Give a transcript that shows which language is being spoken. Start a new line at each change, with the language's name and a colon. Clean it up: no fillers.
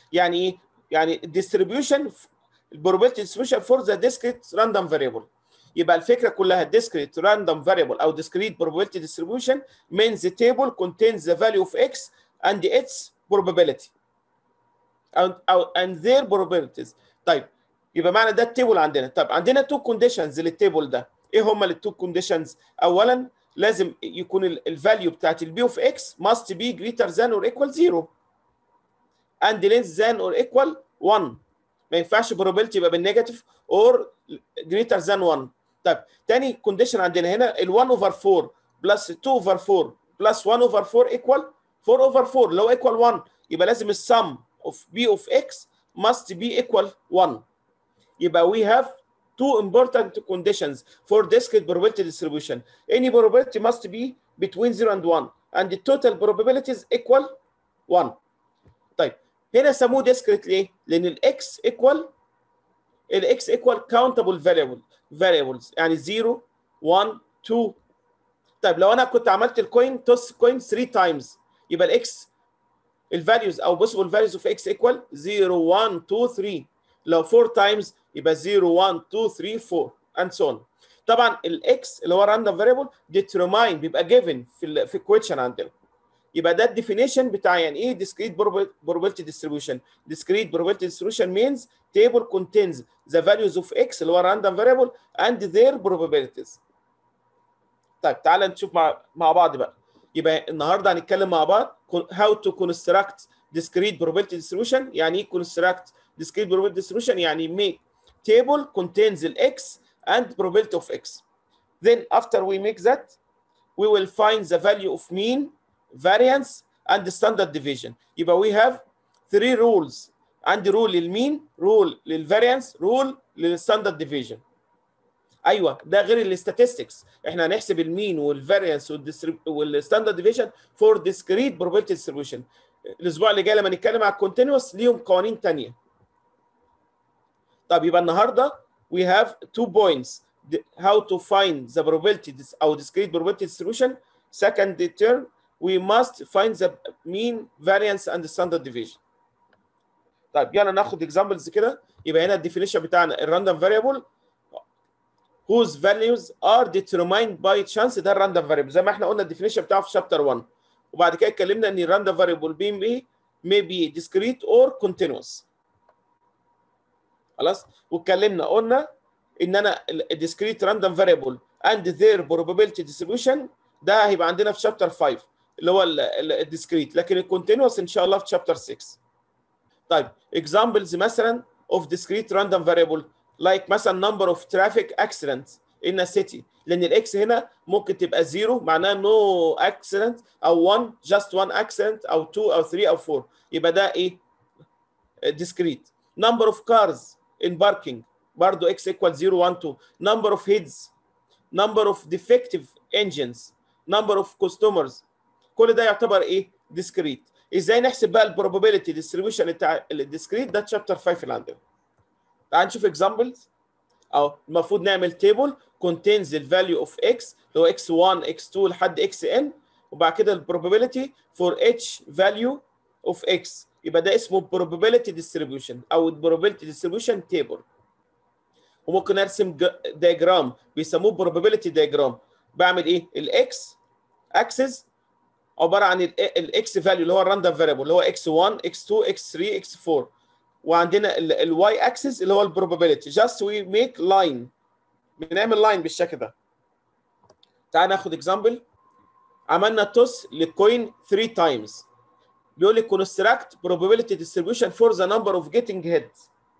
Arabic: يعني ايه؟ يعني
English: distribution probability distribution for the discrete random variable. يبقى الفكره كلها discrete random variable او discrete probability distribution means the table contains the value of x and its probability and their probabilities. طيب يبقى معنى ده التيبل عندنا. طب عندنا تو كونديشنز للتيبل ده، ايه هما التو كونديشنز؟
Arabic: اولا لازم يكون
English: الفاليو بتاعت البي of x must be greater than or equal 0 and less than or equal 1.
Arabic: ما ينفعش
English: probability يبقى بالنيجاتيف or greater than 1. طيب تاني كونديشن عندنا هنا ال 1/4 بلس 2/4 بلس 1/4 equal 4/4 اللي هو equal 1، يبقى لازم السم of b of x must be equal 1. يبقى we have two important conditions for discrete probability distribution. Any probability must be between 0 and 1 and the total probabilities equal 1.
Arabic: طيب هنا سموه discrete ليه؟ لأن الx equal countable variables يعني 0 1 2.
English: طيب لو أنا كنت عملت الكوين توس كوين 3 times يبقى الx الفاليوز او possible values of x equal 0 1 2 3. لو 4 times يبقى 0 1 2 3 4 and so on.
Arabic: طبعا الاكس اللي هو random variable determine بيبقى given في الكويشن عندنا. يبقى ده الديفينيشن بتاع يعني ايه discrete probability distribution.
English: Discrete probability distribution means table contains the values of x اللي هو random variable and their probabilities.
Arabic: طيب تعالى نشوف مع بعض بقى. يبقى النهارده هنتكلم مع بعض
English: how to construct discrete probability distribution. يعني ايه construct discrete probability distribution؟ يعني make table contains the x and probability of x. Then after we make that we will find the value of mean, variance and standard deviation. يبقى we have 3 rules. عندي rule للمين، rule للvariance، rule للstandard deviation. ايوه ده غير الاستاتستكس، احنا هنحسب المين والفاريانس والستاندرد deviation for discrete probability distribution.
Arabic: الاسبوع اللي جاي لما نتكلم على الكونتينوس ليهم قوانين ثانيه. طب يبقى النهارده
English: we have 2 points how to find the probability او discrete probability distribution. Second term we must find the mean, variance and standard deviation. طيب يلا ناخد examples كده. يبقى هنا الديفينيشن بتاعنا الراندوم variable whose values are determined by chance.
Arabic: ده الراندوم فاريبل زي ما احنا قلنا الديفينيشن بتاعه في شابتر 1. وبعد كده اتكلمنا ان الراندوم فاريبل
English: may be discrete or continuous.
Arabic: خلاص واتكلمنا قلنا ان انا الديسكريت راندوم فاريبل and their probability distribution ده هيبقى عندنا في شابتر 5 اللي هو الديسكريت، لكن الكونتينوس ان شاء الله في شابتر 6.
English: طيب examples مثلا of discrete random variable like مثلا number of traffic accidents in a city.
Arabic: لان الاكس هنا ممكن تبقى 0 معناها no accident او 1
English: just one accident
Arabic: او 2 او 3 او 4، يبقى ده ايه؟ discrete.
English: number of cars in parking برضه x equal 0 1 2. number of heads number of defective engines, number of customers، كل ده يعتبر ايه؟ discrete.
Arabic: ازاي نحسب بقى البروبابيلتي ديستريبيوشن بتاع الديسكريت؟ ده تشابتر 5 اللي عندنا. تعال نشوف اكزامبلز.
English: اهو المفروض نعمل table contains the value of x اللي هو x1 x2 لحد xn، وبعد كده البروبابيلتي for each value of x، يبقى ده اسمه probability distribution او probability distribution table.
Arabic: وممكن ارسم دياجرام بيسموه probability diagram. بعمل ايه؟ الاكس اكسس عباره عن الاكس فاليو اللي هو الراندوم فاريبل اللي هو x1 x2 x3 x4، وعندنا الواي اكسس اللي هو البروبابيلتي.
English: Just we make line, بنعمل line بالشكل ده.
Arabic: تعال ناخد اكزامبل.
English: عملنا توس للكوين 3 تايمز، بيقول لي construct probability distribution for the number of getting heads.